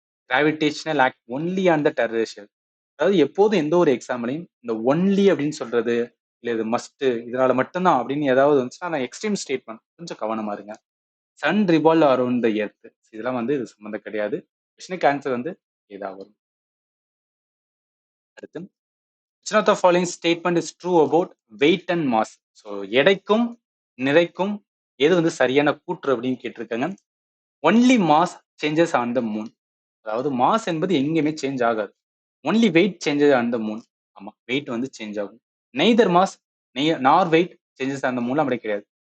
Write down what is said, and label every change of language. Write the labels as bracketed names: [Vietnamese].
[English] Gravitational act only on the terrestrial. [Tamil] அதாவது எப்போதும் எந்த ஒரு எக்ஸாம்லையும் இந்த ஒன்லி அப்படின்னு சொல்றது, இல்ல இது மஸ்ட், இதனால மட்டும்தான் அப்படின்னு ஏதாவது வந்துச்சுன்னா நான் எக்ஸ்ட்ரீம் ஸ்டேட்மெண்ட், கொஞ்சம் கவனமா இருங்க. [English] sun revolve around the earth, [Tamil] இதெல்லாம் வந்து இது சம்மந்தம் கிடையாது. கொஸ்டினுக்கு ஆன்சர் வந்து ஏதா வரும். அடுத்து, [English] which of the following statement is true about weight and mass? [Tamil] So எடைக்கும் நிறைக்கும் எது வந்து சரியான கூற்று அப்படின்னு கேட்டிருக்காங்க. [English] Only mass changes on the moon. [Tamil] அதாவது மாஸ் என்பது எங்கேயுமே சேஞ்ச் ஆகாது. [English] Only weight changes on the moon. [Tamil] ஆமா, வெயிட் வந்து சேஞ்ச் ஆகும். [English] neither mass nor weight changes on the moon [Tamil] அப்படி கிடையாது.